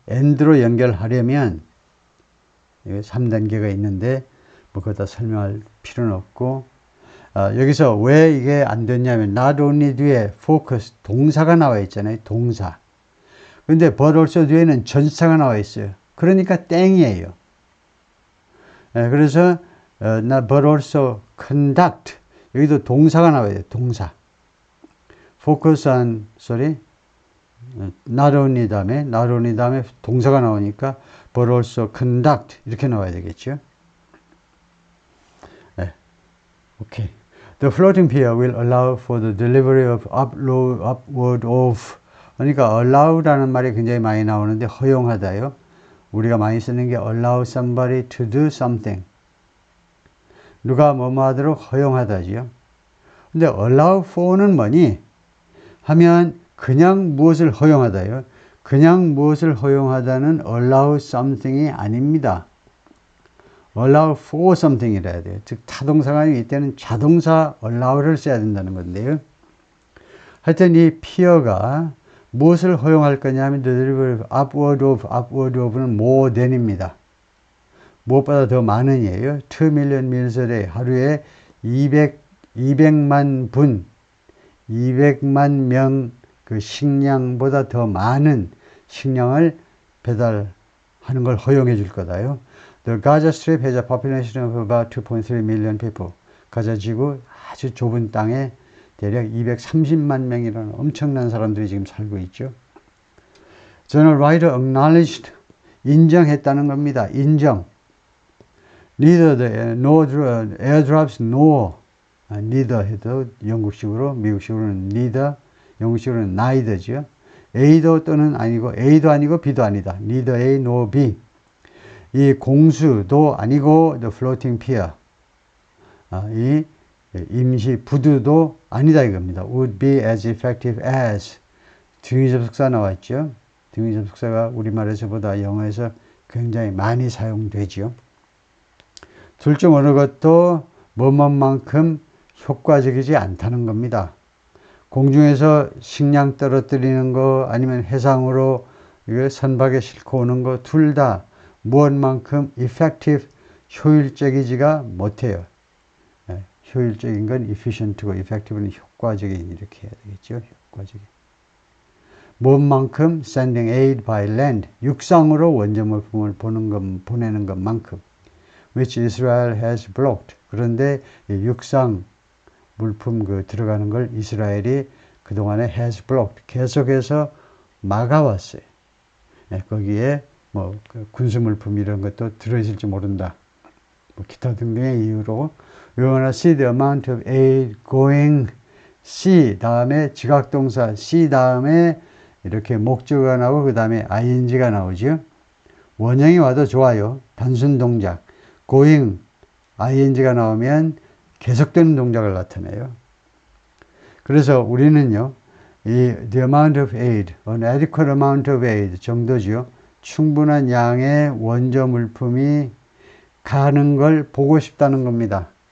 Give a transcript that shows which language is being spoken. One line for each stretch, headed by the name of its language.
Korean: AND로 연결하려면 3단계가 있는데 뭐 그거 다 설명할 필요는 없고 여기서 왜 이게 안 됐냐면 not only 뒤에 focus 동사가 나와 있잖아요. 동사. 근데 but also 뒤에는 전치사가 나와 있어요. 그러니까 땡이에요. 그래서 but also conduct 여기도 동사가 나와야 돼요. 동사. focus on not only 다음에 동사가 나오니까 but also conduct 이렇게 나와야 되겠죠. 오케이.
English: The floating pier will allow for the delivery of upward of
Korean: 그러니까 allow라는 말이 굉장히 많이 나오는데 허용하다요. 우리가 많이 쓰는 게
English: allow somebody to do something.
Korean: 누가 뭐뭐 하도록 허용하다지요. 근데 allow for는 뭐니? 하면 그냥 무엇을 허용하다요. 그냥 무엇을 허용하다는 allow something이 아닙니다. allow for something 이라 돼요. 즉 타동사가 이때는 자동사 allow를 써야 된다는 건데요. 하여튼 이 피어가 무엇을 허용할 거냐 하면 upward of는 more than입니다. 무엇보다 더 많은이에요.
English: 2 million meals a day
Korean: 하루에 200만 분 200만 명 그 식량보다 더 많은 식량을 배달하는 걸 허용해 줄 거다요.
English: The Gaza Strip has a population of about 2.3 million people.
Korean: 가자 지구 아주 좁은 땅에 대략 230만 명이라는 엄청난 사람들이 지금 살고 있죠.
English: General Ryder acknowledged
Korean: 인정했다는 겁니다. 인정.
English: Neither the airdrops nor neither
Korean: 해도 영국식으로 미국식으로는 neither 영국식으로는 neither죠. A도 또는 아니고 A도 아니고 B도 아니다. Neither A nor B. 이 공수도 아니고 the floating pier. 이 임시 부두도 아니다 이겁니다.
English: Would be as effective as.
Korean: 등위 접속사 나왔죠. 등위 접속사가 우리말에서보다 영어에서 굉장히 많이 사용되죠. 둘 중 어느 것도 뭐뭐만큼 효과적이지 않다는 겁니다. 공중에서 식량 떨어뜨리는 거 아니면 해상으로 선박에 싣고 오는 거 둘 다 무엇만큼 effective 효율적이지가 못해요. 효율적인 건 efficient고 effective는 효과적인 이렇게 해야 되겠죠. 효과적인.
English: 무엇만큼 sending aid by land
Korean: 육상으로 원자물품을 보내는 것만큼
English: which Israel has blocked.
Korean: 그런데 육상 물품 들어가는 걸 이스라엘이 그동안에 has blocked. 계속해서 막아왔어요. 거기에 군수 물품 이런 것도 들어있을지 모른다. 기타 등등의 이유로
English: we wanna see the amount of aid going
Korean: see 다음에 지각동사 see 다음에 이렇게 목적어가 나오고 그 다음에 ing가 나오죠. 원형이 와도 좋아요. 단순 동작 going ing가 나오면 계속되는 동작을 나타내요. 그래서 우리는요,
English: the amount of aid, an adequate amount of aid
Korean: 정도죠. 충분한 양의 원조 물품이 가는 걸 보고 싶다는 겁니다.